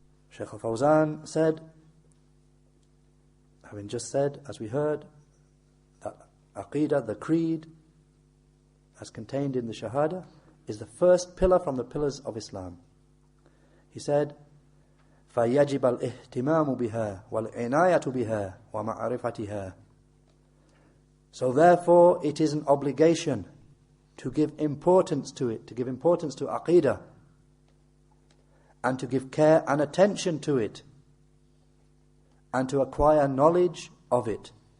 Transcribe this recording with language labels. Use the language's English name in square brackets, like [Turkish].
[English] Sheykh al-Fawzan said, having just said, as we heard, that Aqeedah, the creed, as contained in the Shahada, is the first pillar from the pillars of Islam. He said, [Arabic] فَيَجِبَ الْإِهْتِمَامُ بِهَا وَالْعِنَايَةُ بِهَا وَمَعْرِفَتِهَا. [English] So therefore it is an obligation to give importance to it, to give importance to Aqeedah, and to give care and attention to it, and to acquire knowledge of it,